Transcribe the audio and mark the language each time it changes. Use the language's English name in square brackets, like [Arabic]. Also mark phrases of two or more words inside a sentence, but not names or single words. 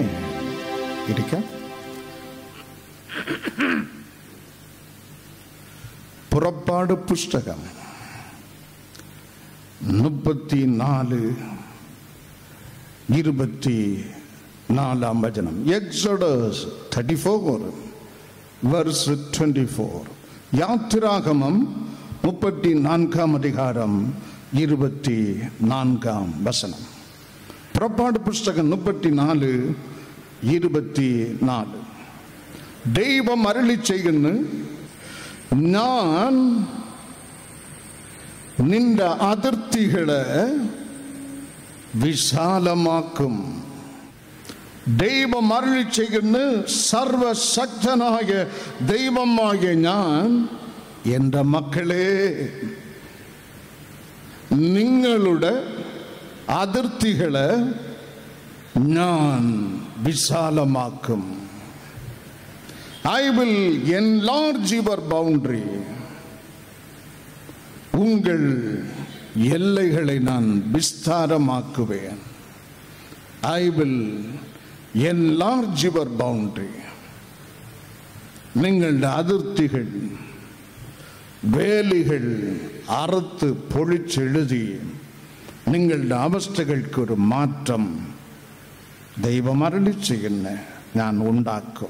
[Malayalam] ഇരിക്കാം. പുറപ്പാട് പുസ്തകം 34 വചനം. [English] എക്സോഡസ് 34 verse 24. [Tamil] യാത്രാഗമം 34 அதிகாரம் 24 வசனம். புறப்பாடு புஸ்தகம் 34:24. [Malayalam] ദൈവം അരുളി ചെയ്യുന്നു, ഞാൻ നിന്റെ അതിർത്തികളെ വിശാലമാക്കും. ദൈവം അരുളി ചെയ്യുന്നു, സർവശക്തനായ ദൈവമായ ഞാൻ എൻ്റെ മക്കളെ നിങ്ങളുടെ അതിർത്തികളെ ഞാൻ വിശാലമാക്കും. [English] I will enlarge your boundary. [Tamil] உங்கள் எல்லைகளை நான் விஸ்தாரமாக்குவேன். [English] I will enlarge your boundary. [Malayalam] നിങ്ങളുടെ അതിർത്തികൾ വേലികൾ അറുത്ത് പൊളിച്ചെഴുതി നിങ്ങളുടെ അവസ്ഥകൾക്ക് ഒരു മാറ്റം ദൈവം അരുളി ചെയ്യുന്ന ഞാൻ ഉണ്ടാക്കും.